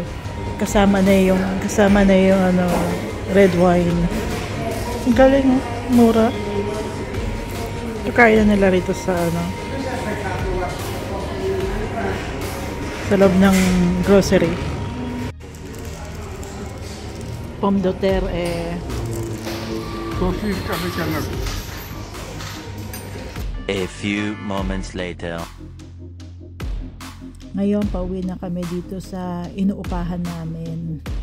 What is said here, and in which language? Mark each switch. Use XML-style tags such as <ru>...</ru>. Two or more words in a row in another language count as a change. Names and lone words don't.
<tl>Kasama na yung</tl> <en>red wine.</en> <tl>Ang galing, mura. Ito kaya nila rito sa sa loob ng grocery.</tl> <fr>Pomme de terre</fr> <en>A few moments later.</en> <tl>Ngayon, pauwi na kami dito sa inuupahan namin.</tl>